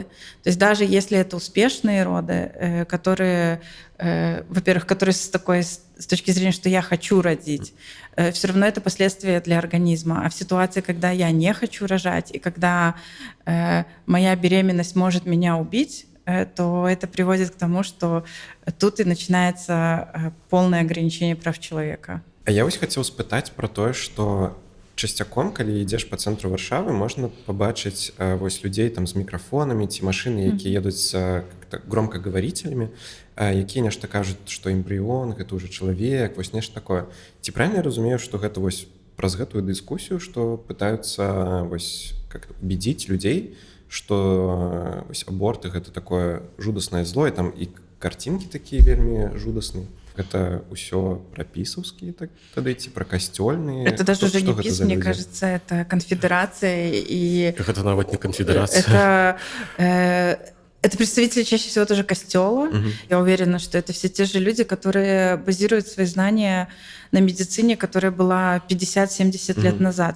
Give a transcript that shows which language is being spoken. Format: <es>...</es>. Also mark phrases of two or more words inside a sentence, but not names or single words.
<ru>То есть даже если это успешные роды, которые, во-первых, которые с точки зрения, что я хочу родить, все равно это последствия для организма. А в ситуации, когда я не хочу рожать, и когда моя беременность может меня убить, то это приводит к тому, что тут и начинается полное ограничение прав человека.</ru> <be>А я вось хацеў спытаць про тое, што часцяком, калі ідзеш па цэнтру Варшавы, можна пабачыць вось людзей там з мікрафонамі ці машыны, якія едуць з громкаговорителями, якія нешта кажуць, што эмбрыён, гэта ўжо чалавек, вось нешта такое. Ці правильна я разумею, што гэта вось праз гэтую дыскусію, што пытаюцца вось как убедзіць людзей, што вось аборты гэта такое жудаснае зло, і там і карцінкі такія вельмі жудасныя. Это ўсё пра пісаўскія тады ці пра касцёльныя?</be> <ru>Это даже уже не ПИС, мне кажется, это конфедерация. И это нават не конфедерация. Это представители чаще всего тоже костёла. Я уверена, что это все те же люди, которые базируют свои знания на медицине, которая была 50-70 лет назад.</ru>